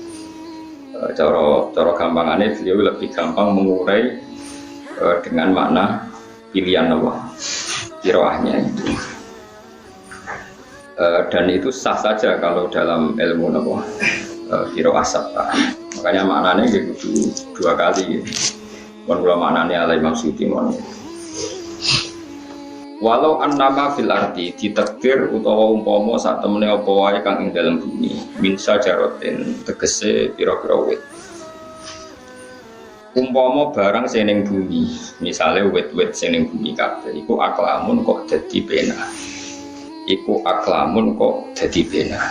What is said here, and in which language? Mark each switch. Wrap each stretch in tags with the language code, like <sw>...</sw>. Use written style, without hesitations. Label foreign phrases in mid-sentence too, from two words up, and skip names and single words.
<id>Cara gampangannya beliau lebih gampang mengurai dengan makna pilihan Allah qiraahnya itu. Dan itu sah saja kalau dalam ilmu Allah</id> <ar>قراءة سبعة.</ar> <id>Makanya maknanya gitu dua kali.</id> <jv>Mun kula maknane ala Imam Suyuti mon.</jv> <ar>ولو أنما في الأرض</ar> <jv>ditakdir utawa umpama sak temene apa wae kang ing dalem bumi</jv> <ar>من شجرة</ar> <jv>tegese pira-pira wit. Umpama barang sing ning bumi, misale wit-wit sing ning bumi kabeh iku aklamun kok dadi pena. Iku aklamun kok dadi pena.</jv>